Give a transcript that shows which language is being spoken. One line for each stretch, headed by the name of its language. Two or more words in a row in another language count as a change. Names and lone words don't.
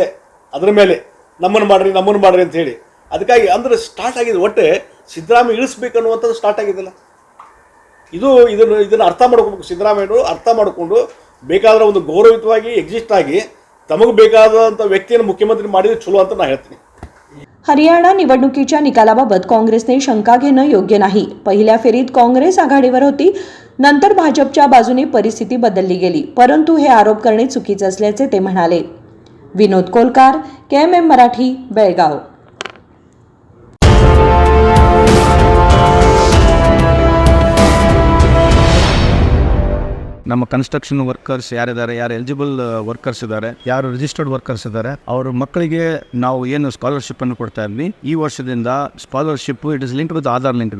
Kannada: ಅದರ ಮೇಲೆ ನಮ್ಮನ್ನು ಮಾಡ್ರಿ ಅಂತ ಹೇಳಿ. ಅದಕ್ಕಾಗಿ ಅಂದರೆ ಸ್ಟಾರ್ಟ್ ಆಗಿದೆ. ಒಟ್ಟೆ ಸಿದ್ದರಾಮಯ್ಯ ಇಳಿಸ್ಬೇಕನ್ನುವಂಥದ್ದು ಸ್ಟಾರ್ಟ್ ಆಗಿದೆಲ್ಲ. ಇದನ್ನು ಅರ್ಥ ಮಾಡ್ಕೋಬೇಕು. ಸಿದ್ದರಾಮಯ್ಯರು ಅರ್ಥ ಮಾಡಿಕೊಂಡು ಬೇಕಾದ್ರೆ ಒಂದು ಗೌರವಯುತವಾಗಿ ಎಕ್ಸಿಸ್ಟ್ ಆಗಿ ತಮಗೆ ಬೇಕಾದಂಥ ವ್ಯಕ್ತಿಯನ್ನು ಮುಖ್ಯಮಂತ್ರಿ ಮಾಡಿದ್ರೆ ಚಲೋ ಅಂತ ನಾನು ಹೇಳ್ತೀನಿ.
Marathi: हरियाणा निवडणुकीच्या निकालाबाबत काँग्रेसने शंका घेणं योग्य नाही. पहिल्या फेरीत काँग्रेस आघाडीवर होती, नंतर भाजपच्या बाजूने परिस्थिती बदलली गेली, परंतु हे आरोप करणे चुकीचे असल्याचे ते म्हणाले. विनोद कोलकार, KMM मराठी, बेळगाव.
Kannada: ನಮ್ಮ
English: construction workers
Kannada: ಯಾರಿದ್ದಾರೆ, ಯಾರು
English: eligible workers
Kannada: ಇದ್ದಾರೆ, ಯಾರು
English: registered workers
Kannada: ಇದ್ದಾರೆ, ಅವ್ರ ಮಕ್ಕಳಿಗೆ ನಾವು ಏನು ಸ್ಕಾಲರ್ಶಿಪ್ ಅನ್ನು ಕೊಡ್ತಾ ಇದ್ವಿ, ಈ ವರ್ಷದಿಂದ
English: scholarship it is link with Aadhaar link.